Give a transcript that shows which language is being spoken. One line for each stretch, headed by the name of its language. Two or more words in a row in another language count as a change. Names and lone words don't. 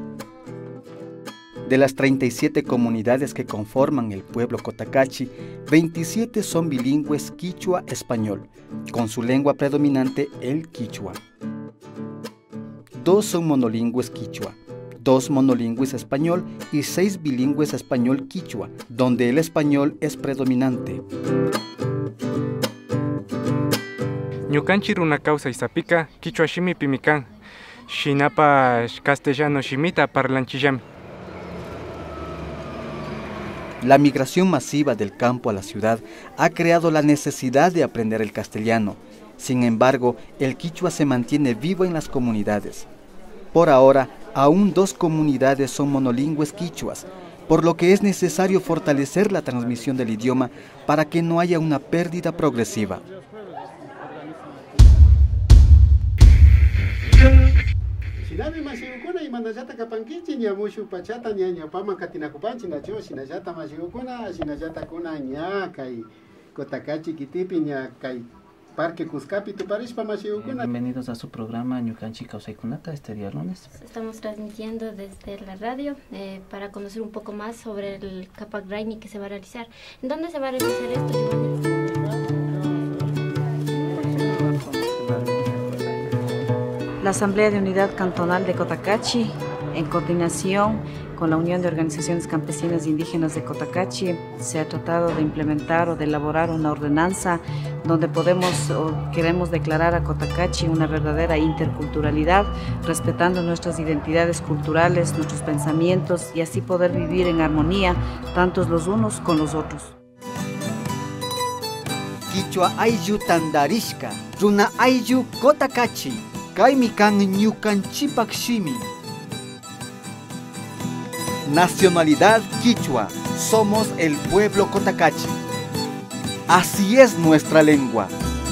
Spanish: De las 37 comunidades que conforman el pueblo Cotacachi, 27 son bilingües quichua-español, con su lengua predominante el quichua. 2 son monolingües quichua, 2 monolingües español y 6 bilingües español-quichua, donde el español es predominante.
Quechua: Ñukanchi runa causa Izapika, quichua shimi pimikan, shinapa castellano shimita parlanchillami.
Spanish: La migración masiva del campo a la ciudad ha creado la necesidad de aprender el castellano. Sin embargo, el quichua se mantiene vivo en las comunidades. Por ahora, aún 2 comunidades son monolingües quichuas, por lo que es necesario fortalecer la transmisión del idioma para que no haya una pérdida progresiva.
Quechua: Sinami masiukuna imanallata kapankichi ñamushu pachata ñañapama katinakupanchi nacho sinallata masiukuna sinallata kuna ña kay Cotacachi kitipi ña kay Parque Cuscapi tuparishpa masiukuna.
Spanish: Bienvenidos a su programa Ñukanchi Kausaykunata este día lunes. Estamos transmitiendo desde la radio para conocer un poco más sobre el Capac Raimi que se va a realizar. ¿En dónde se va a realizar esto, Giovanni? La Asamblea de Unidad Cantonal de Cotacachi, en coordinación con la Unión de Organizaciones Campesinas e Indígenas de Cotacachi, se ha tratado de implementar o de elaborar una ordenanza donde queremos declarar a Cotacachi una verdadera interculturalidad, respetando nuestras identidades culturales, nuestros pensamientos y así poder vivir en armonía, tantos los unos con los otros.
Quechua: Quichua ayllu tandarishka, runa ayllu Cotacachi. Kaimikan ñukanchipak shimi.
Spanish: Nacionalidad quichua. Somos el pueblo Cotacachi. Así es nuestra lengua.